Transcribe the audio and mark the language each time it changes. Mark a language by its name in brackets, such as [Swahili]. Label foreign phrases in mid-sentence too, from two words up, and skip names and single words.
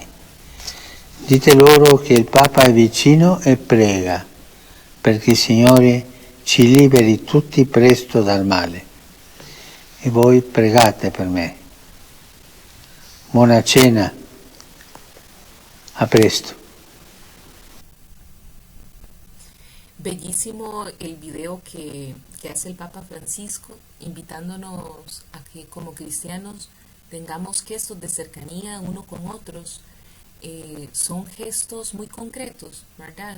[Italian] Dite loro che il Papa è vicino e prega perché il Signore ci liberi tutti presto dal male. E voi pregate per me. Buona cena, a presto. [Spanish] Bellísimo el video que hace el Papa Francisco, invitándonos a que como cristianos tengamos gestos de cercanía uno con otros. Son gestos muy concretos, ¿verdad?